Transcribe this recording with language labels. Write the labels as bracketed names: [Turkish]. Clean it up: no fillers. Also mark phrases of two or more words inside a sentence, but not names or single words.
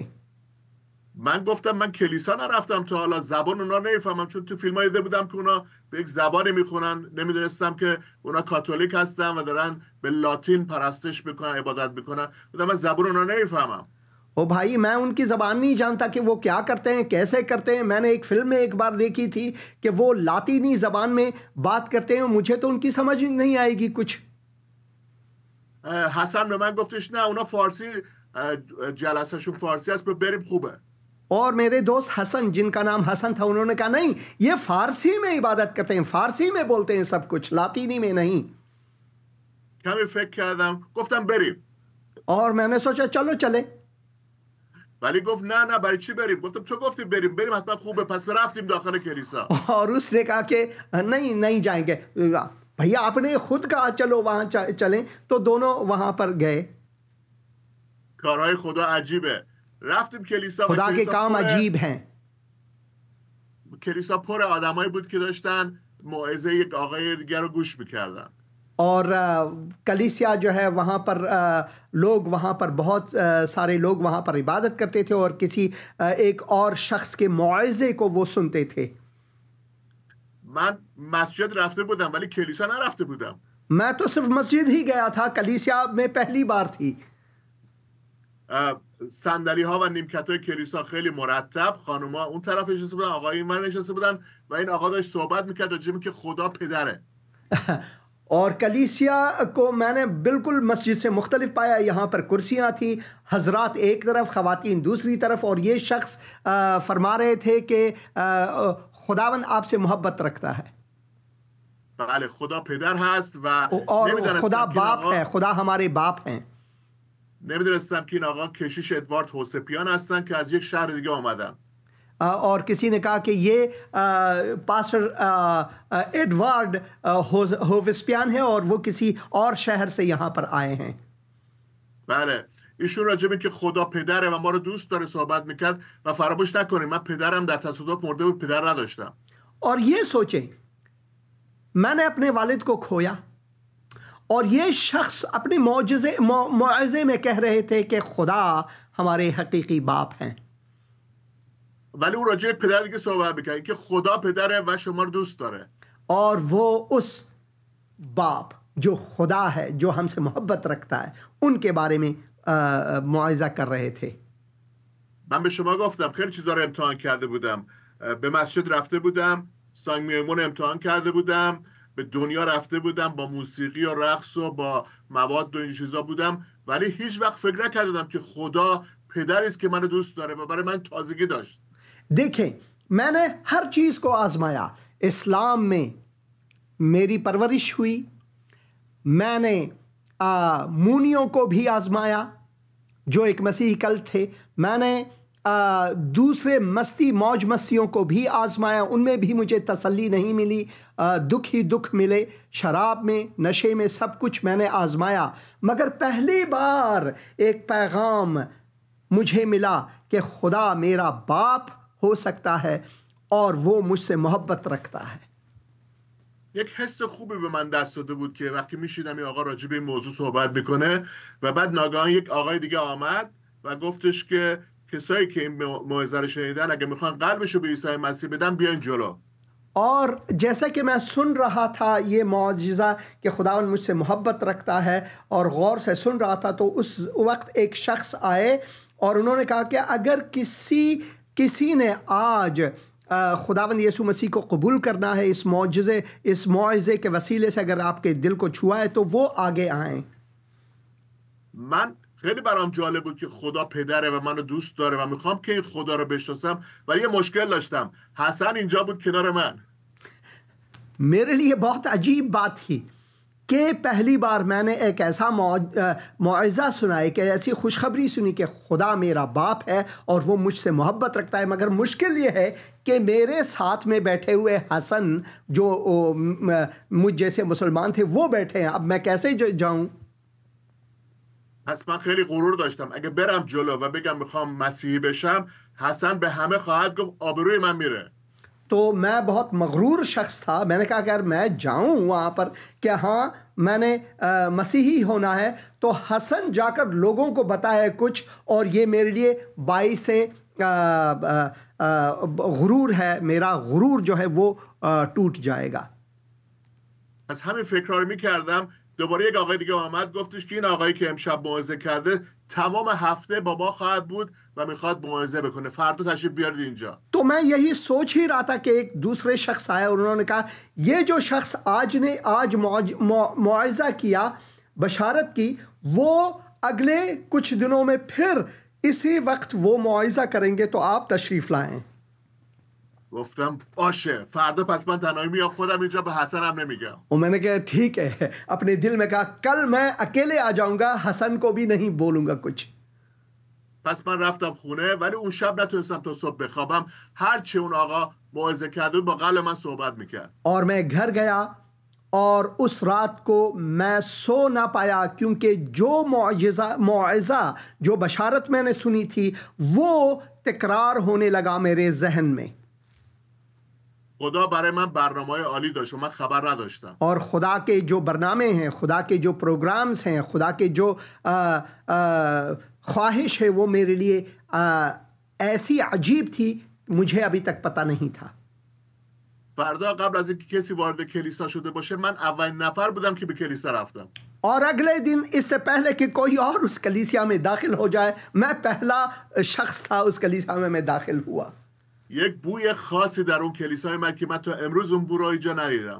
[Persian] من گفتم من کلیسا نرفتم تا حالا، زبان اونا نمیفهمم، چون تو فیلم ها دیده بودم که اونا به یک زبانی میخونن، نمیدونستم که اونا کاتولیک هستن و دارن به لاتین پرستش میکنن، عبادت میکنن. بودم من زبان اونا نمیفهمم. [Urdu] او بھائی میں ان کی زبان نہیں جانتا کہ وہ کیا کرتے ہیں، کیسے کرتے ہیں. میں نے ایک فلم میں ایک بار دیکھی تھی کہ وہ لاطینی زبان میں بات کرتے ہیں، مجھے تو ان کی سمجھ نہیں آئے گی کچھ. [Persian] حسن به من گفتش نه اونا فارسی جلسهشون فارسی است، بریم خوبه. [Urdu] اور میرے دوست حسن، جن کا نام حسن تھا، انہوں نے کہا نہیں یہ فارسی میں عبادت کرتے ہیں، فارسی میں بولتے ہیں سب کچھ، لاطینی میں نہیں. [Persian] کمی فکر کردم گفتم بریم. [Urdu] اور میں نے سوچا چلو چلے. [Persian] ولی گفت نه برای چی بریم؟ گفتم تو گفتی بریم حتما خوبه. پس رفتیم داخل کلیسا. [Urdu] اور اس نے کہا کہ نہیں جائیں گے۔ بھیا آپ نے خود کہا چلو وہاں چلیں، تو دونوں وہاں پر گئے. [Persian] کارهای خدا عجیبه. رفتیم کلیسا. [Urdu] خدا کے کام عجیب ہیں. [Persian] کلیسا پر آدمایی بود که داشتن موعظه یک آقای دیگر رو گوش میکردن. [Urdu] اور کلیسیا جو ہے وہاں پر لوگ، وہاں پر بہت سارے لوگ وہاں پر عبادت کرتے تھے اور کسی ایک اور شخص کے موعظے کو وہ سنتے تھے. [Persian] من مسجد رفته بودم ولی کلیسا نرفته بودم. [Urdu] میں تو صرف مسجد ہی گیا تھا، کلیسیا میں پہلی بار تھی. [Persian] صندلی ها و نیمکت های کلیسا خیلی مرتب، خانوما اون طرف نشسته بودن، آقای این ور نشسته بودن و این آقا داشت صحبت میکرد راجع به که خدا پدره. [Urdu] اور کلیسیا کو میں نے بالکل مسجد سے مختلف پایا. یہاں پر کرسیاں تھی، حضرات ایک طرف، خواتین دوسری طرف، اور یہ شخص فرما رہے تھے کہ خداوند آپ سے محبت رکھتا ہے. [Persian] بله خدا پدر هست و [Urdu] اور خدا باپ ہے، خدا ہمارے باپ ہیں. [Persian] نمیدونستم که این آقا کشیش ادوارد هوسپیان هستن که از یک شهر دیگه آمدن. [Urdu] اور کسی نے کہا کہ یہ پاسٹر ایڈورڈ ہوویسپیان ہے اور وہ کسی اور شہر سے یہاں پر آئے ہیں. [Persian] بله ایشون راجع به که خدا پدره و ما رو دوست داره صحبت میکرد و فراموش نکنیم من پدرم در تصادف مرده بود، پدر نداشتم. [Urdu] اور یہ سوچیں میں نے اپنے والد کو کھویا اور یہ شخص اپنے موعظے میں کہہ رہے تھے کہ خدا ہمارے حقیقی باپ ہیں. [Persian] ولی اون راجع به پدر دیگه صحبت می‌کنه که خدا پدره و شما رو دوست داره. [Urdu] اور وہ اس باپ جو خدا ہے، جو ہم سے محبت رکھتا ہے، ان کے بارے میں موعظہ کر رہے تھے. [Persian] من به شما گفتم خیلی چیزا رو امتحان کرده بودم. به مسجد رفته بودم، سانگ میمون امتحان کرده بودم، به دنیا رفته بودم، با موسیقی و رقص و با مواد و این چیزا بودم، ولی هیچ وقت فکر نکردم که خدا پدری است که منو دوست داره و برای من تازگی داشت. [Urdu] دیکھیں، میں نے ہر چیز کو آزمایا. اسلام میں میری پرورش ہوئی. میں نے مونیوں کو بھی آزمایا جو ایک مسیحی کل تھے. میں نے دوسرے مستی موج مستیوں کو بھی آزمایا. ان میں بھی مجھے تسلی نہیں ملی. دکھ ہی دکھ ملے. شراب میں، نشے میں، سب کچھ میں نے آزمایا. مگر پہلی بار ایک پیغام مجھے ملا کہ خدا میرا باپ ہو سکتا ہے اور وہ مجھ سے محبت رکھتا ہے. [Persian] یک حس خوبی به من دست داده بود که وقتی میشیدم این آقا راجع به این موضوع صحبت میکنه و بعد ناگهان یک آقای دیگه آمد و گفتش که کسایی که این موعظه رو شنیدن اگه میخوان قلبشو به عیسی مسیح بدن بیاین جلو. [Urdu] اور جیسا کہ میں سن رہا تھا یہ معجزہ کہ خداوند مجھ سے محبت رکھتا ہے اور غور سے سن رہا تھا، تو اس وقت ایک شخص آئے اور انہوں نے کہا کہ اگر کسی نے آج خداوند یسوع مسیح کو قبول کرنا ہے، اس معجزے کے وسیلے سے اگر آپ کے دل کو چھوا ہے تو وہ آگے آئیں. [Persian] من خیلی برام جالب بود که خدا پدره و منو دوست داره و میخوام که این خدا رو بشناسم و یه مشکل داشتم. حسن اینجا بود کنار من. [Urdu] میرے لیے بہت عجیب بات تھی کہ پہلی بار میں نے ایک ایسا موعظہ سنا، ایک ایسی خوشخبری سنی کہ خدا میرا باپ ہے اور وہ مجھ سے محبت رکھتا ہے. مگر مشکل یہ ہے کہ میرے ساتھ میں بیٹھے ہوئے حسن جو مجھ جیسے مسلمان تھے وہ بیٹھے ہیں. اب میں کیسے جاؤں؟ [Persian] پس من خیلی غرور داشتم اگه برم جلو و بگم میخوام مسیحی بشم، حسن به همه خواهد گفت آبروی من میره. [Urdu] تو میں بہت مغرور شخص تھا۔ میں نے کہا اگر میں جاؤں وہاں پر کہ ہاں میں نے مسیحی ہونا ہے، تو حسن جا کر لوگوں کو بتائے کچھ اور یہ میرے لیے باعث سے غرور ہے، میرا غرور جو ہے وہ ٹوٹ جائے گا. [Persian] از همین فکرها رو میکردم. دوباره یک آقای دیگه آمد گفتش که این آقایی که امشب موعظه کرده تمام هفته با ما خواهد بود و میخواد موعظه بکنه، فردا تشریف بیارید اینجا. [Urdu] تو میں یہی سوچ ہی رہا تھا کہ ایک دوسرے شخص آیا اور انہوں نے کہا یہ جو شخص آج موعظہ کیا، بشارت کی، وہ اگلے کچھ دنوں میں پھر اسی وقت وہ موعظہ کریں گے، تو آپ تشریف لائیں. [Persian] گفتم باشه، فردا پس من تنهایی میام، خودم اینجا به حسن هم نمیگم. [Urdu] اور میں نے کہا ٹھیک ہے. اپنے دل میں کہا کل میں اکیلے آ جاؤں گا، حسن کو بھی نہیں بولوں گا کچھ. [Persian] پس من رفتم خونه، ولی اون شب نتونستم تا صبح بخوابم. هر چی اون آقا موعظه کرده با قلب من صحبت میکرد. [Urdu] اور میں گھر گیا اور اس رات کو میں سو نہ پایا، کیونکہ جو موعظہ جو بشارت میں نے سنی تھی وہ تکرار ہونے لگا میرے ذہن میں. [Persian] خدا برای من برنامه‌های عالی داشت و من خبر نداشتم. [Urdu] اور خدا کے جو برنامے ہیں، خدا کے جو پروگرامز ہیں، خدا کے جو خواہش ہے وہ میرے لیے ایسی عجیب تھی، مجھے ابھی تک پتا نہیں تھا. [Persian] فردا قبل از اینکه کسی وارد کلیسا شده باشه من اولین نفر بودم که به کلیسا رفتم. [Urdu] اور اگلے دن اس سے پہلے کہ کوئی اور اس کلیسیا میں داخل ہو جائے، میں پہلا شخص تھا اس کلیسیا میں میں داخل ہوا. [Persian] یک بوی خاصی در اون کلیسای من که من تا امروز اون بو رو اینجا ندیدم.